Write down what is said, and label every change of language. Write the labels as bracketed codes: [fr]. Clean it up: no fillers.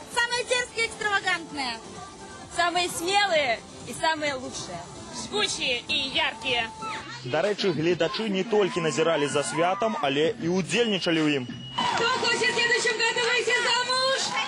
[ru] Самые дерзкие, экстравагантные. Самые смелые и самые лучшие. Жгучие и яркие. [be] Дарэчы, гледачы не толькі назіралі за святам, але і удзельнічалі ў ім. [ru] Кто хочет в следующем году выйти замуж?